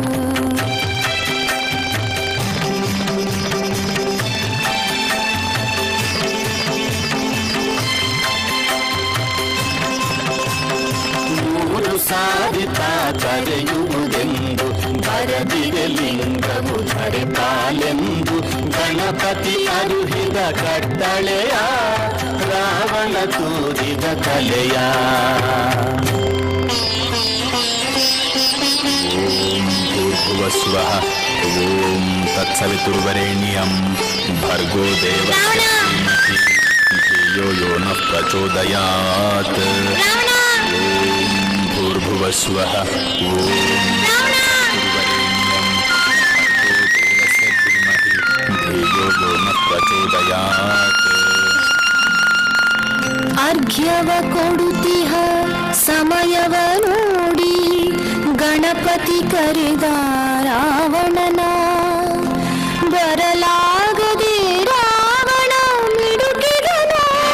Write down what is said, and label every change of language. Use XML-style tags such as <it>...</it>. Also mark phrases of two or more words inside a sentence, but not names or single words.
<kn>ಮೂರು ಸಾರಿತಾ ಕರೆಯುವುದೆಂದು ಬರದಿರೆ ಲಿಂಗವು ಧರೆ ಪಾಲೆಂದು. ಗಣಪತಿ ಅರುಹಿದ ಕಟ್ಟಳೆಯ ರಾವಣ ತೂರಿದ ಕಲೆಯ.</kn> <sa>ಭೂರ್ಭುವಸ್ವಃ ಓಂ ತತ್ಸವಿತುರ್ವರೆಣ್ಯಂ ಭರ್ಗೋ ದೇವಸ್ಯ ಧೀಮಹಿ ಧಿಯೋ ಯೋ ನಃ ಪ್ರಚೋದಯಾತ್. ಓಂ ಭೂರ್ಭುವಸ್ವಃ ಓಂ ತತ್ಸವಿತುರ್ವರೆಣ್ಯಂ ಭರ್ಗೋ ದೇವಸ್ಯ ಧೀಮಹಿ ಧಿಯೋ ಯೋ ನಃ ಪ್ರಚೋದಯಾತ್.</sa> <kn>ಅರ್ಘ್ಯವ ಕೊಡುತ್ತಿಹ ಸಮಯವ ನೋಡಿ ಗಣಪತಿ ಕರೆದ ರಾವಣನ. ಬರಲಾಗದೆ ರಾವಣ ಮಿಡುಕಿದನು.</kn>